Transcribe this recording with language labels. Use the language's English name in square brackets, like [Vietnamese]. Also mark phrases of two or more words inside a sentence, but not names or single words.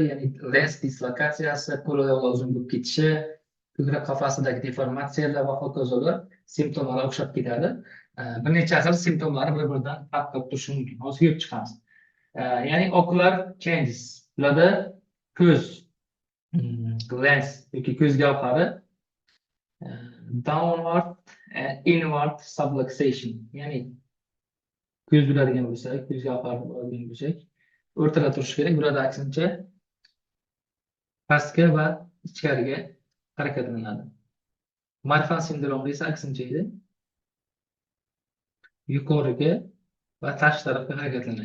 [Uzbek] Ya'ni lens dislokatsiyasi, qo'l oyoqlar uzun bo'lib ketishi, ko'krak qafasidagi deformatsiyalar va hokazolar simptomlar o'xshab ketadi. Bir necha xil simptomlari bir-biridan farq qilib turishi mumkin. Hozir ko'rib chiqamiz. Ya'ni [English] ocular changes. [Uzbek] Bularda ko'z lens yoki ko'z gavhari [English] downward and inward subluxation, [Uzbek] ya'ni ko'z bo'ladigan bo'lsak, ko'z gavhari bo'ladigan bo'lsak, o'rtada turishi kerak. Burada aksincha pastga va ichkariga harakatlanadi. Marfan sindromida esa aksincha edi. Yuqoriga va tashqi tarafga harakatlanadi.